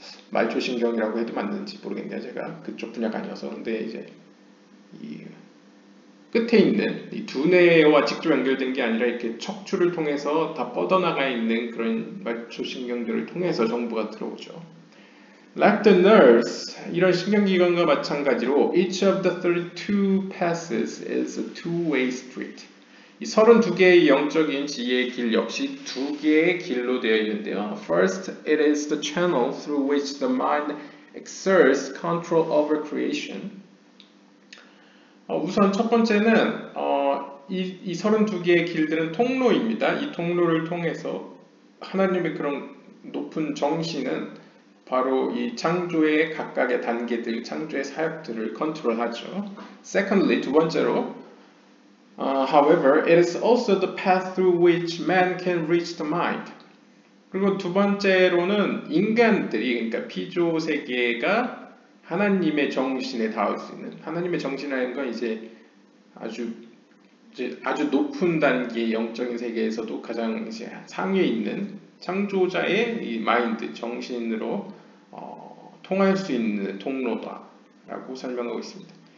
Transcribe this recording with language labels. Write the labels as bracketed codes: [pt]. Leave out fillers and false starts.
[ko] 말초신경이라고 해도 맞는지 모르겠네요. 제가 그쪽 분야가 아니어서. 근데 이제 이 끝에 있는 이 두뇌와 직접 연결된 게 아니라 이렇게 척추를 통해서 다 뻗어나가 있는 그런 말초신경들을 통해서 정보가 들어오죠. [en] Like the nerves, [ko] 이런 신경기관과 마찬가지로 [en] each of the 32 passes is a two-way street. [ko] 이 32개의 영적인 지혜의 길 역시 두 개의 길로 되어 있는데요. [en] First, it is the channel through which the mind exerts control over creation. [ko] 우선 첫 번째는 이 32개의 길들은 통로입니다. 이 통로를 통해서 하나님의 그런 높은 정신은 바로 이 창조의 각각의 단계들, 창조의 사역들을 컨트롤하죠. [en] Secondly, [ko] 두 번째로, [en] however, it is also the path through which man can reach the mind. [ko] 그리고 두 번째로는 인간들이, 그러니까 피조 세계가 하나님의 정신에 닿을 수 있는, 하나님의 정신이라는 건 이제 아주 높은 단계의 영적인 세계에서도 가장 이제 상위에 있는 창조자의 이 마인드, 정신으로 통할 수 있는 통로다라고 설명하고 있습니다.